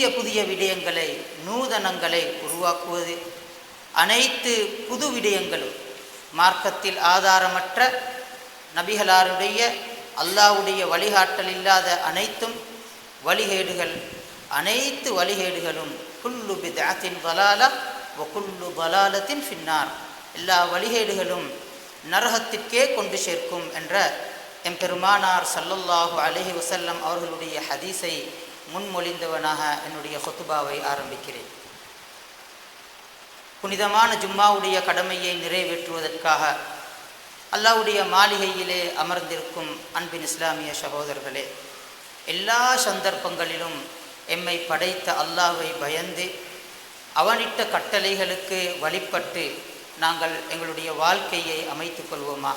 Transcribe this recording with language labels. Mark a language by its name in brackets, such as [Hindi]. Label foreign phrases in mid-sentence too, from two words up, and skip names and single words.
[Tamil] புதிய விடயங்களை நூதனங்களை உருவாக்குவது அனைத்து புது விடயங்களும் மார்க்கத்தில் ஆதாரமற்ற நபிகளாருடைய அல்லாஹ்வுடைய வழிகாட்டல் இல்லாத அனைத்தும் வழிகேடுகள் அனைத்து வழிகேடுகளும் [Arabic] كل بدعة ضلالة وكل ضلالة في النار [Tamil] எல்லா வழிகேடுகளும் நரகத்திற்கே கொண்டு சேர்க்கும் என்ற எம்பெருமானார் [Arabic] صلى الله عليه وسلم [Tamil] அவர்களுடைய ஹதீஸை முன்மொழிந்தவனாக என்னுடைய குத்பாவை ஆரம்பிக்கிறேன். புனிதமான ஜும்மாவுடைய கடமையை நிறைவேற்றுவதற்காக அல்லாஹ்வுடைய மாளிகையிலே அமர்ந்திருக்கும் அன்பின் இஸ்லாமிய சகோதரர்களே, எல்லா சந்தர்ப்பங்களிலும் எம்மை படைத்த அல்லாஹ்வை பயந்து அவனிட்ட கட்டளைகளுக்கு வழிபட்டு நாங்கள் எங்களுடைய வாழ்க்கையை அமைத்து கொள்வோமாக.